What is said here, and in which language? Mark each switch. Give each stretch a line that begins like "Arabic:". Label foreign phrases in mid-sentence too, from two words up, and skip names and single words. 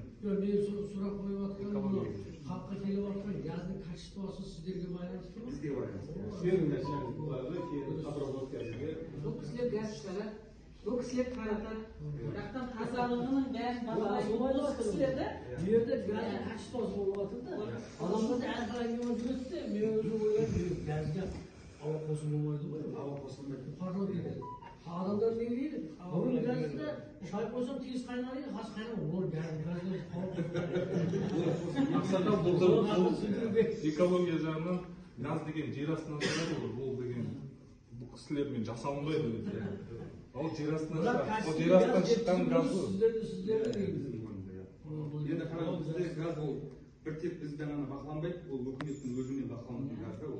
Kazakh: Мен сұрақ қойып жатқан, қапқа келіп жатқан газдың качествосы сіздерге байланысты ма? Бізге байланысты. Сіздердің нәрселерді кейін подработкасыға. Бұл кісілер газ шығарады, бұл кісілер таратады. Бірақтан тазалығының бәрін бағалайды. Бұл кісілер де
Uzbek: Bu yerda gazning kachitosi bo'lyapti-da. Odamlar anqalarga o'zgardi. Men o'zim o'ylayman, gazga havo qo'shilmaydi-ku. Havo qo'shilmaydi. Parlab ketadi. Odamlar ne deydi? Buni gazda choy qo'ysam tez qaynaydi, hozir qaynaydi. Ular gazga
Kazakh: Мақсаты бұл экология жағынан газ деген жер астынан шығады ғой, ол деген бұл кісілермен жасалынбайды. Ол жер астынан шыққан газ ғой. Енді қараңыз, бізде газ ол бір тек бізден ғана бақыланбайды, ол үкіметтің өзімен бақыланатын газ да ол.